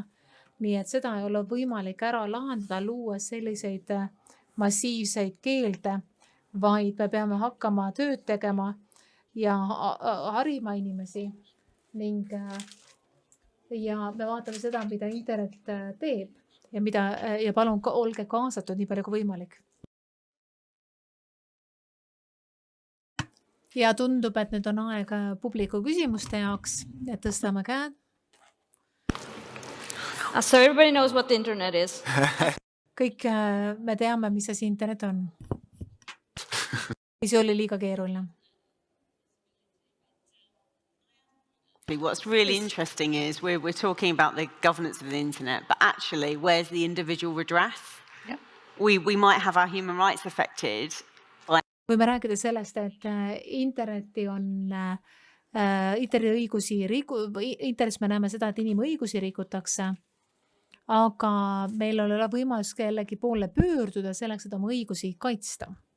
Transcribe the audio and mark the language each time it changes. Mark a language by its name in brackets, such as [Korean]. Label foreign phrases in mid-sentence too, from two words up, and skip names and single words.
[Estonian] Nii et seda ei ole võimalik ära lahendada, luua selliseid massiivseid keelde, vaid me peame hakkama tööd tegema ja harima inimesi ning ja me vaatame seda, mida internet teeb ja palun olge kaasatud nii palju kui võimalik. Ja tundub, et nüüd on aeg publiku küsimuste jaoks, et tõstame käed. [English] So everybody knows what the internet is. [Estonian] Kõik me teame, mis asi internet on. See oli liiga keeruline. [English] What's really interesting is we're talking about the governance of the internet, but actually, where's the individual redress? Yep. We might have our human rights affected. [Estonian] Võime rääkida sellest, et internetis me näeme seda, et inimõigusi rikutakse, aga meil ei ole võimalus kellegi poole pöörduda selleks, et oma õigusi kaitsta.